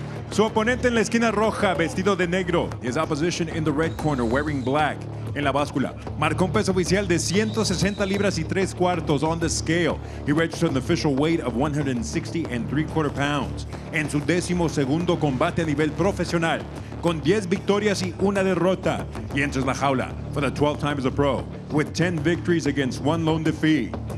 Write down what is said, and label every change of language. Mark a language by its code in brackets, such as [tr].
[es] Su oponente en la esquina roja, vestido de negro. [en] His opposition in the red corner, wearing black. [es] En la báscula, marcó un peso oficial de 160 libras y 3/4 [en] on the scale. He registered an official weight of 160 3/4 pounds. [es] En su 12º combate a nivel profesional, con 10 victorias y 1 derrota. [en] Y enters la jaula for the 12th time as a pro, with 10 victories against 1 lone defeat.